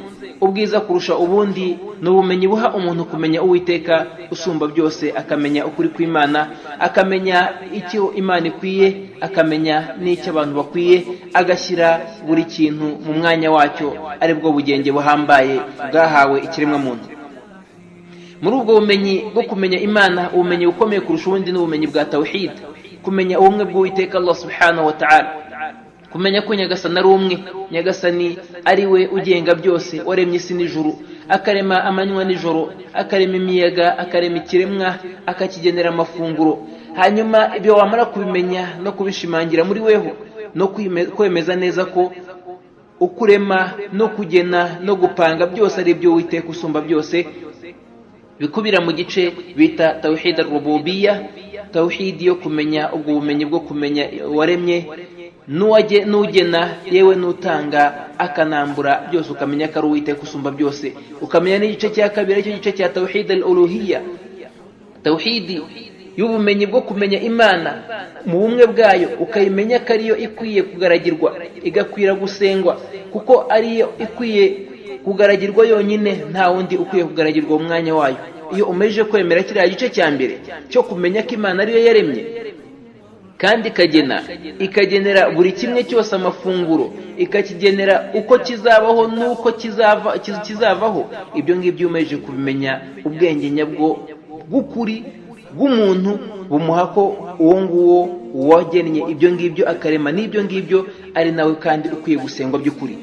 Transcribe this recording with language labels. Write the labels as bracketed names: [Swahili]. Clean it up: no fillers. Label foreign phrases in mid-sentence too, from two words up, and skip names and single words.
[Kinyarwanda] Ubwiza kurusha ubundi ni ubumenyi buha umuntu kumenya Uwiteka usumba byose, akamenya ukuri kw'Imana, akamenya icyo Imana ikwiye, akamenya n'icyo abantu bakwiye, agashyira buri kintu mu mwanya wacyo, ari bwo bugenge buhambaye bwahawe ikiremwa muntu. Muri ubwo bumenyi bwo kumenya Imana, ubumenyi bukomeye kurusha ubundi ni ubumenyi bwa tawhid, kumenya ubumwe bw'Uwiteka Allah [Arabic] سبحانه وتعالى, [Kinyarwanda] kumenya ko Nyagasani ari umwe, Nyagasani ari we ugenga byose, waremye isi n'ijuru, akarema amanywa n'ijoro, akarema imiyaga, akarema ikiremwa, akakigenera amafunguro. Hanyuma ibyo wamara kubimenya no kubishimangira muri weho, no kwemeza neza ko ukurema no kugena no gupanga byose ari byo Uwiteka usumba byose, bikubira mu gice bita [Arabic] توحيد الربوبية, [Kinyarwanda] tawhid yo kumenya ubwo bumenyi bwo kumenya waremye n'ugena, yewe n'utanga akanambura, byose ukamenya ko ari Uwiteka usumba byose. Ukamenya n'igice cya kabiri, icyo gice cya [Arabic] توحيد الألوهية, [Kinyarwanda] tawhidi y'ubumenyi bwo kumenya Imana mu bumwe bwayo, ukayimenya ko ariyo ikwiye kugaragirwa, igakwira gusengwa, kuko ariyo ikwiye kugaragirwa yonyine, nta wundi ukwiye kugaragirwa mu mwanya wayo. Iyo umeje kwemera kiriya gice cya mbere cyo kumenya ko Imana ariyo yaremye kandi ikagenera buri kimwe cyose amafunguro, ikakigenera uko kizabaho n'uko kizavaho, ibyo ngibyo umeje kubimenya, ubwenge nyabwo bw'ukuri bw'umuntu bumuha ko uwo nguwo wagennye ibyo ngibyo akarema n'ibyo ngibyo ari nawe kandi ukwiye gusengwa by'ukuri.